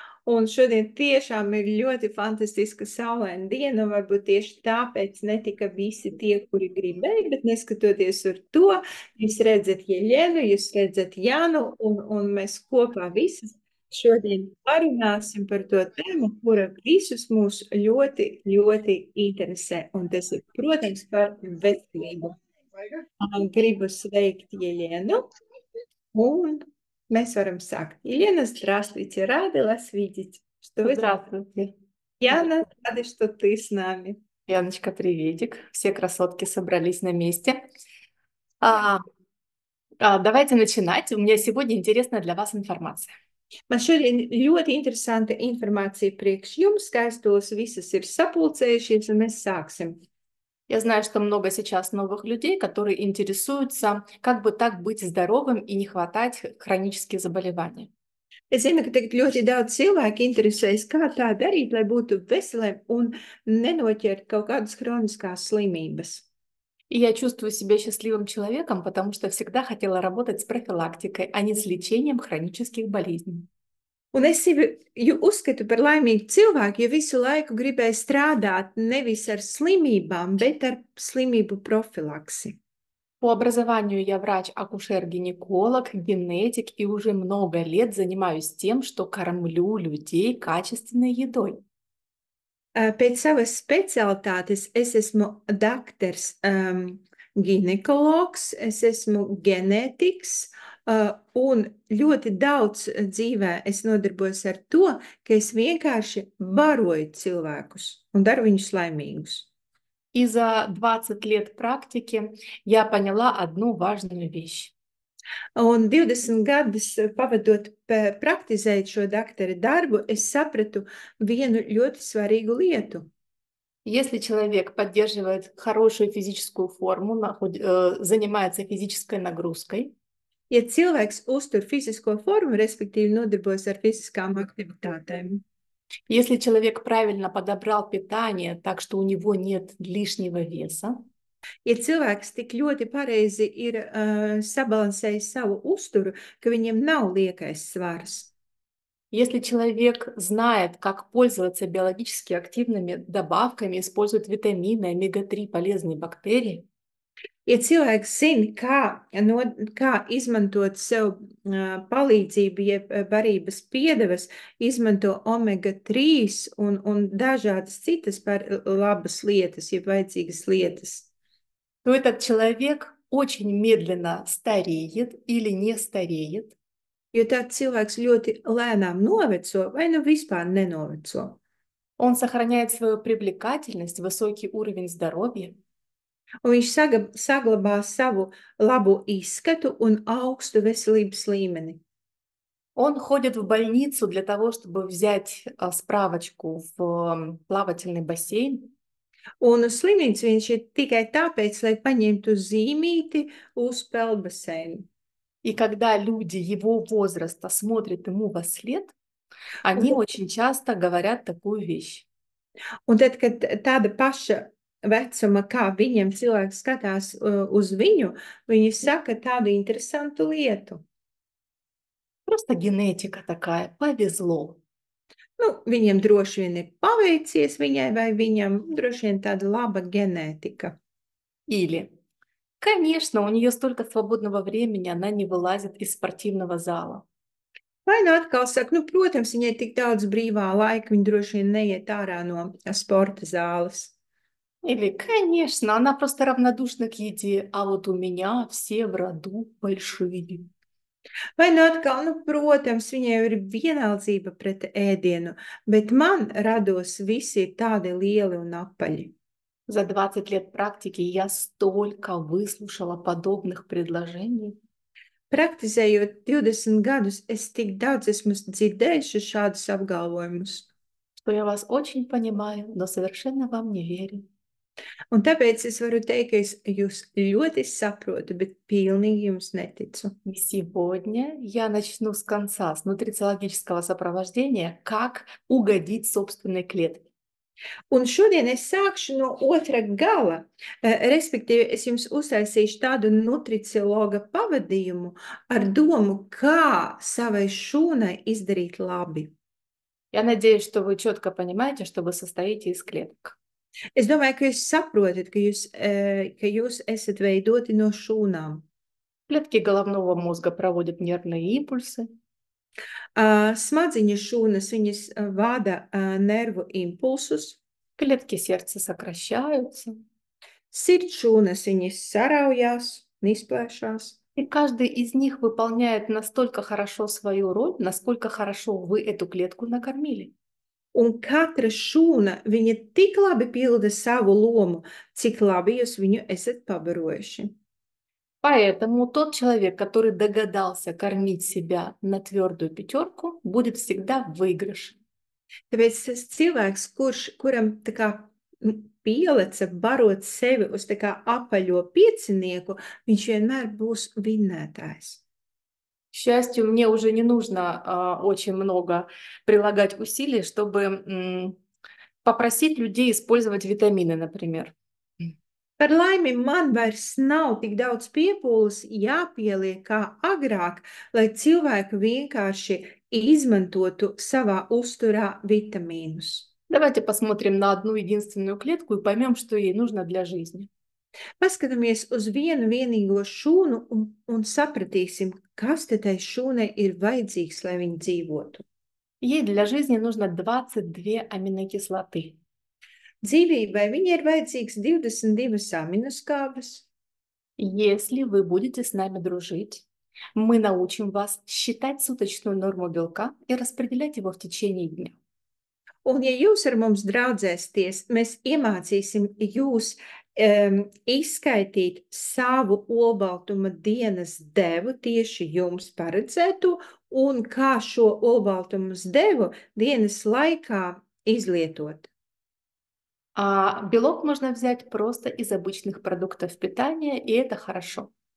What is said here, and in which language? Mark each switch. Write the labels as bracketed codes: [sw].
[lv] Un šodien tiešām ir ļoti fantastiska saulaina diena, un varbūt tieši tāpēc netika visi tie, kuri gribēja, bet neskatoties uz to, jūs redzat Jeļenu, jūs redzat Janu, un mēs kopā visas šodien parunāsim par to tēmu, kura visus mūs ļoti, ļoti interesē, un tas ir, protams, par veselību. Gribu sveikt Елену, un mēs varam sākt. [ru] Елена, здравствуйте, рады вас видеть. Что вы... Здравствуйте. Яна, рада, что ты с нами. Яночка, приветик. Все красотки собрались на месте. А, Давайте начинать. У меня сегодня интересная для вас информация. [lv] Man šodien ļoti interesanta informācija priekš jums, skaistos visas ir sapulcējušies, un mēs sāksim. [ru] Я знаю, что много сейчас новых людей, которые интересуются, как бы так быть здоровым и не хватать хронические заболевания. [lv] Es zinu, ka tagad ļoti daudz cilvēku interesēs, kā tā darīt, lai būtu veseliem un nenoķert kaut kādas kroniskās slimības. [ru] И я чувствую себя счастливым человеком, потому что всегда хотела работать с профилактикой, а не с лечением хронических болезней. [lv] Un es sevi uzskatu par laimīgu cilvēku, jo visu laiku gribēju strādāt nevis ar slimībām, bet ar slimību profilaksi. [ru] По образованию я врач-акушер-гинеколог, генетик и уже много лет занимаюсь тем, что кормлю людей качественной едой. [lv] Pēc savas specialitātes es esmu daktars, ginekologs, es esmu ģenētiks, un ļoti daudz dzīvē es nodarbojos ar to, ka es vienkārši baroju cilvēkus un daru viņus laimīgus. [ru] И за 20 лет практики я поняла одну важную вещь. [lv] Un 20 gadus pavadot praktizēt šo daktara darbu, es sapratu vienu ļoti svarīgu lietu. [ru] Если человек поддерживает хорошую физическую форму, занимается физической нагрузкой, [lv] Ja cilvēks uztur fizisko formu, respektīvi nodarbojas ar fiziskām aktivitātēm, [ru] если человек правильно подобрал питание так, что у него нет лишнего веса, [lv] ja cilvēks tik ļoti pareizi ir sabalansējis savu uzturu, ka viņam nav liekais svars, [ru] если человек знает, как пользоваться биологически активными добавками, использует витамины, омега-3, полезные бактерии, [lv] ja cilvēks zina, kā izmantot sev palīdzību, jeb barības piedevas, izmanto omega-3 un dažādas citas par labas lietas, jeb vajadzīgas lietas, [ru] то этот человек очень медленно стареет или не стареет, [lv] jo tāds cilvēks ļoti lēnām noveco vai nu vispār nenoveco. [ru] он сохраняет свою привлекательность, высокий уровень здоровья, [lv] Un viņš saglabā savu labo izskatu un augstu veselības līmeni. [ru] он ходит в больницу для того, чтобы взять справочку в плавательный бассейн, [lv] Un uz slimnīcu viņš ir tikai tāpēc, lai paņemtu zīmīti uz peldbaseinu. [ru] и когда люди его возраста смотрят ему во след, они очень часто говорят такую вещь. [lv] Un tad, kad tāda paša vecuma, kā viņiem cilvēks skatās uz viņu, viņi saka tādu interesantu lietu. [ru] Просто генетика такая, повезло. [lv] Nu, viņiem droši vien ir paveicies viņai vai viņam droši vien tāda laba ģenētika. [ru] Или, конечно, у нее столько свободного времени, она не вылазит из спортивного зала. [lv] Vai nu atkal saka, nu, protams, viņai tik daudz brīvā laika, viņa droši vien neiet ārā no sporta zāles. [ru] Или, конечно, она просто равнодушна к еде, а вот у меня все в роду большие. [lv] Vai nu atkal, nu, protams, viņai ir vienaldzība pret ēdienu, bet man rados visi ir tādi lieli un apaļi. [ru] За 20 лет практики я столько выслушала подобных предложений. [lv] Praktizējot 20 gadus, es tik daudz esmu dzirdējuši šādus apgalvojumus. [ru] Что я вас очень понимаю, но совершенно вам не верю. [lv] Un tāpēc es varu teikt, ka es jūs ļoti saprotu, bet pilnīgi jums neticu. [ru] И сегодня я начну с конца, с нутрициологического сопровождения, как угодить собственной клетке. [lv] Un šodien es sākšu no otra gala. Respektīvi, es jums uztaisīšu tādu nutriciologa pavadījumu ar domu, kā savai šūnai izdarīt labi. [ru] Я надеюсь, что вы четко понимаете, что вы состоите из клеток. [lv] Es domāju, ka jūs saprotat, ka jūs esat veidoti no šūnām. [ru] Клетки головного мозга проводят нервные импульсы. [lv] Smadziņu šūnas, viņas vada nervu impulsus. [ru] Клетки сердца сокращаются. [lv] Sirds šūnas, viņas saraujās un izplēšās. [ru] И каждый из них выполняет настолько хорошо свою роль, насколько хорошо вы эту клетку накормили. [lv] Un katra šūna, viņa tik labi pilda savu lomu, cik labi jūs viņu esat pabarojuši. [ru] Поэтому тот человек, который догадался кормить себя на твердую пятерку, будет всегда в выигрыше. [lv] Tāpēc tas cilvēks, kuram tā kā pieleca barot sevi uz tā kā apaļo piecinieku, viņš vienmēr būs vinnētājs. [ru] К счастью, мне уже не нужно очень много прилагать усилий, чтобы попросить людей использовать витамины, например. [lv] Par laimi man vairs nav tik daudz piepūles jāpieliek kā agrāk, lai cilvēki vienkārši izmantotu savā uzturā vitamīnus. [ru] Давайте посмотрим на одну единственную клетку и поймем, что ей нужно для жизни. [lv] Paskatāmies uz vienu vienīgo šūnu un sapratīsim, kas te tai šūnai ir vajadzīgs, lai viņa dzīvotu. [ru] Ей для жизни нужно 22 аминокислоты. [lv] Dzīvībai viņai ir vajadzīgs 22 aminoskābes. [ru] Если вы будете с нами дружить, мы научим вас считать суточную норму белка и распределять его в течение дня. [lv] Un, ja jūs ar mums draudzēsieties, mēs iemācīsim jūs izskaitīt savu olbaltuma dienas devu tieši jums paredzētu un kā šo olbaltumas devu dienas laikā izlietot. [ru] Белок можно взять просто из обычных продуктов питания, и это хорошо.